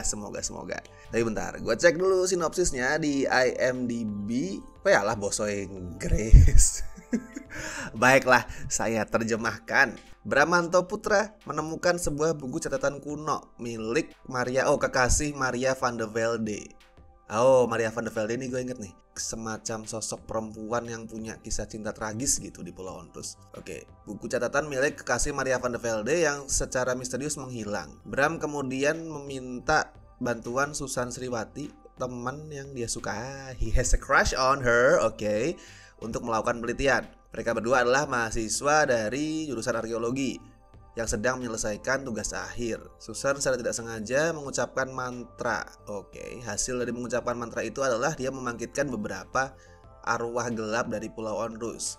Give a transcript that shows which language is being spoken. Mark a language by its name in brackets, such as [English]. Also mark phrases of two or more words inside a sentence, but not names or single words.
[Indonesian] Tapi bentar, gue cek dulu sinopsisnya di IMDb. Yalah, bahasa Inggris. Baiklah, saya terjemahkan. Bramanto Putra menemukan sebuah buku catatan kuno milik kekasih Maria van de Velde. Oh, Maria van de Velde ini gue inget nih, semacam sosok perempuan yang punya kisah cinta tragis gitu di Pulau Onrus. Oke, buku catatan milik kekasih Maria van de Velde yang secara misterius menghilang. Bram kemudian meminta bantuan Susan Sriwati, teman yang dia suka. [English] He has a crush on her, [Indonesian] oke, untuk melakukan penelitian. Mereka berdua adalah mahasiswa dari jurusan arkeologi yang sedang menyelesaikan tugas akhir. Susan secara tidak sengaja mengucapkan mantra. Oke, hasil dari mengucapkan mantra itu adalah dia membangkitkan beberapa arwah gelap dari Pulau Onrus.